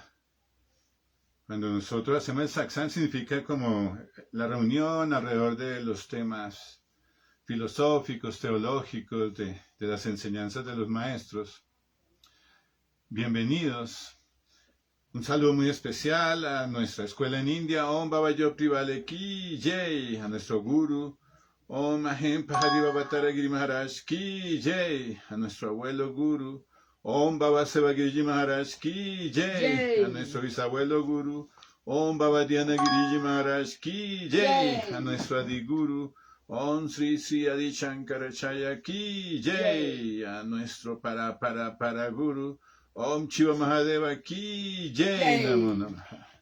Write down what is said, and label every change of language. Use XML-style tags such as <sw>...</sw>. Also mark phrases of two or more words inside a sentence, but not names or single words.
<es>Cuando nosotros hacemos el Satsang significa como la reunión alrededor de los temas filosóficos, teológicos, de las enseñanzas de los maestros. Bienvenidos. Un saludo muy especial a nuestra escuela en India,</es> <hi>Om Baba Yopri Vale Ki Jai,</hi> <es>a nuestro</es> <hi>guru, Om Ahem Pahari Babatara Giri Maharaj Ki Jai,</hi> <es>a nuestro abuelo guru,</es> <hi>Om Baba Sevagiriji Maharaj Ki Jai,</hi> <es>a nuestro bisabuelo guru,</es> <hi>Om Baba Dhyana Giriji Maharaj Ki Jai,</hi> <es>a nuestro adiguru,</es> <hi>Om Sri Sri Adi Shankaracharya Ki Jai,</hi> <es>a nuestro para guru,</es> <hi>Om Shiva Mahadeva Ki Jai</hi> <sa>Namo Namaha.</sa>